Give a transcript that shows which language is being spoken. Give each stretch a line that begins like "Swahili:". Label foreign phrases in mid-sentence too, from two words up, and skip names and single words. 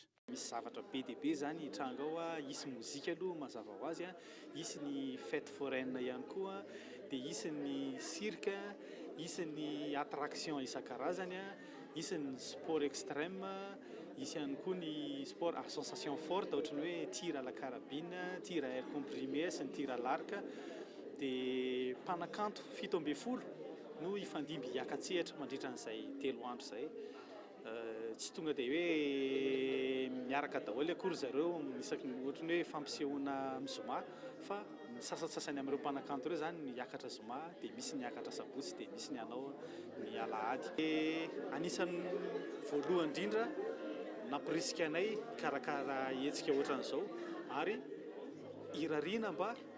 Malagasy: Misy zavatra be dia be zany hitranga ao isy mozika aloha mazava ho azy isy ny
French: fête foraine
Malagasy: ihany koa dia isy ny cirque isy ny attraction isan-karazany isy ny
French: sport extrême
Malagasy: isy ihany koa ny
French: sport à sensation forte
Malagasy: ohatrany hoe
French: tir à la carabine, tir à air comprimé
Malagasy: sy ny
French: tir à l'arc
Malagasy: dia mpanakanto 7 no ifandimby hiakatsehatra mandritra an'izay 3 andro izay tsy tonga dia hoe miaraka daholo akory zareo isaky ohatrany hoe fampisehoana mizoma fa sasasasany amin'ireo mpanakanto ireo zany niakatra zoma dia misy niakatra sabotsy dia misy ny anao ny alahady anisan'ny voalohany indrindra nampirisika anay karakara hetsika ohatran'izao ary irariana mba